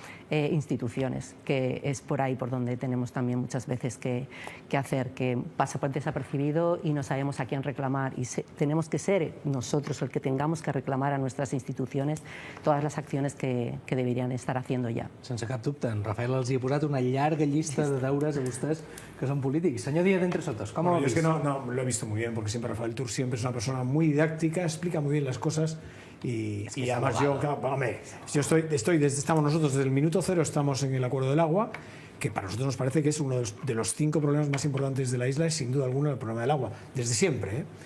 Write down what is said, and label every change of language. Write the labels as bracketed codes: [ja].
[es] instituciones, que es por ahí por donde tenemos también muchas veces que hacer, que pasa por desapercibido y no sabemos a quién reclamar y tenemos que ser nosotros el que tengamos que reclamar a nuestras instituciones todas las acciones que deberían estar haciendo ya. [ca] Sense cap dubte. En Rafael els hi ha posat una llarga llista de deures a vostès que són polítics. [es] Senyor Díaz Entre Sotos, ¿cómo lo ha visto? Es que no lo he visto muy bien, porque siempre Rafael Tur siempre es una persona muy didáctica, explica muy bien las cosas y además estamos nosotros desde el minuto cero, estamos en el Acuerdo del Agua, que para nosotros nos parece que es uno de los 5 problemas más importantes de la isla, es sin duda alguna el problema del agua, desde siempre.